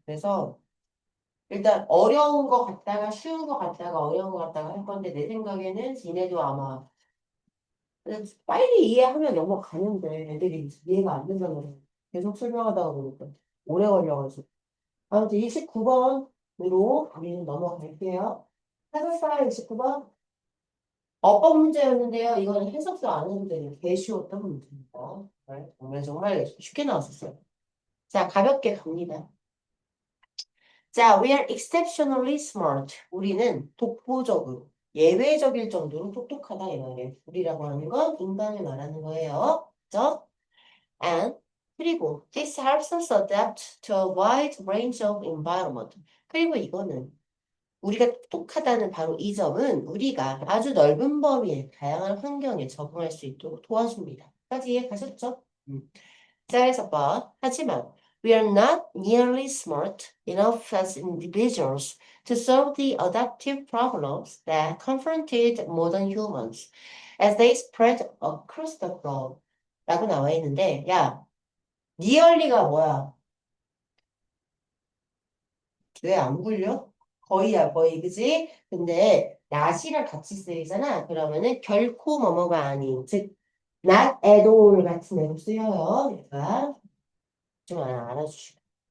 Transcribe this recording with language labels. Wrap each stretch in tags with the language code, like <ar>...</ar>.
<ko>그래서 일단 어려운 거 갔다가 쉬운 거 갔다가 어려운 거 갔다가 할 건데 내 생각에는 지네도 아마 빨리 이해하면 넘어가는데 애들이 이해가 안 된다고 계속 설명하다가 보니까 오래 걸려가지고 아무튼 29번으로 우리는 넘어갈게요. 해설사 29번 어법 문제였는데요. 이거는 해석도 안 해도 되는 개 쉬웠던 문제입니다. 정말 쉽게 나왔었어요. 자, 가볍게 갑니다.</ko> <en>자, we are exceptionally smart.</en> <ko>우리는 독보적으로, 예외적일 정도로 똑똑하다 이 말이에요. 우리라고 하는 건 인간을 말하는 거예요. 그죠?</ko> <en>And 그리고 this helps us adapt to a wide range of environment.</en> <ko>그리고 이거는 우리가 똑똑하다는 바로 이 점은 우리가 아주 넓은 범위의 다양한 환경에 적응할 수 있도록 도와줍니다. 까지 이해 가셨죠? 자, 그래서 하지만</ko> <en>we are not nearly smart enough as individuals to solve the adaptive problems that confronted modern humans as they spread across the globe.</en> <ko>라고 나와 있는데, 야, nearly가 뭐야? 왜 안 굴려? 거의야, 거의, 그지? 근데 not이랑 같이 쓰이잖아. 그러면은 결코 뭐뭐가 아닌, 즉,</ko> <en>not at all</en> <ko>같은 애로 쓰여요. 얘가 좀 알아주시고.</ko>